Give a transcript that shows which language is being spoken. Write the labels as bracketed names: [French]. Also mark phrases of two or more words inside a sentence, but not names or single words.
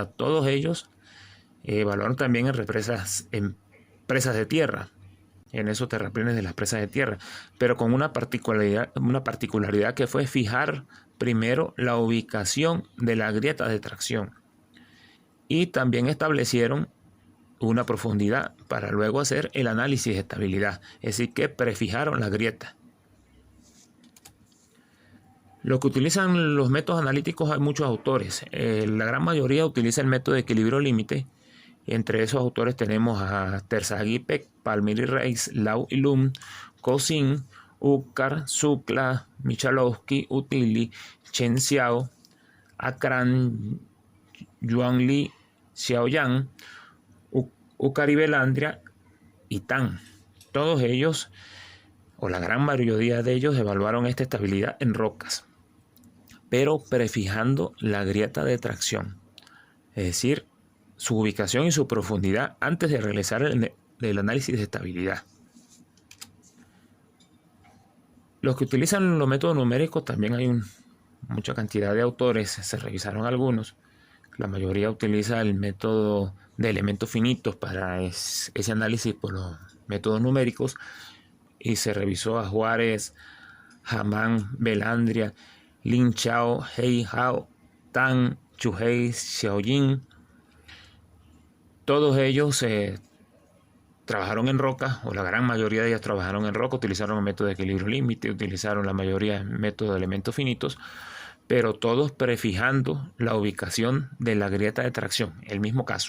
[Spanish] Todos ellos evaluaron también en presas de tierra, en esos terraplenes de las presas de tierra, pero con una particularidad que fue fijar primero la ubicación de la grieta de tracción, y también establecieron una profundidad para luego hacer el análisis de estabilidad, es decir, que prefijaron la grieta. Lo que utilizan los métodos analíticos, hay muchos autores. La gran mayoría utiliza el método de equilibrio límite. Entre esos autores tenemos a Terzaghi-Peck, Palmiro y Reis, Lau y Lum, Cousin, Ucar, Sukla, Michalowski, Utili, Chen Xiao, Akran, Yuan Li, Xiaoyan, Ucar y Belandria y Tan. Todos ellos, o la gran mayoría de ellos, evaluaron esta estabilidad en rocas, pero prefijando la grieta de tracción, es decir, su ubicación y su profundidad antes de realizar el análisis de estabilidad. Los que utilizan los métodos numéricos, también hay mucha cantidad de autores, se revisaron algunos. La mayoría utiliza el método de elementos finitos para ese análisis por los métodos numéricos, y se revisó a Juárez, Hamán, Belandria, Lin Chao, Hei Hao, Tan, Chuhei, Xiaoyin. Todos ellos trabajaron en roca, o la gran mayoría de ellos trabajaron en roca, utilizaron el método de equilibrio límite, utilizaron la mayoría el método de elementos finitos, pero todos prefijando la ubicación de la grieta de tracción, el mismo caso.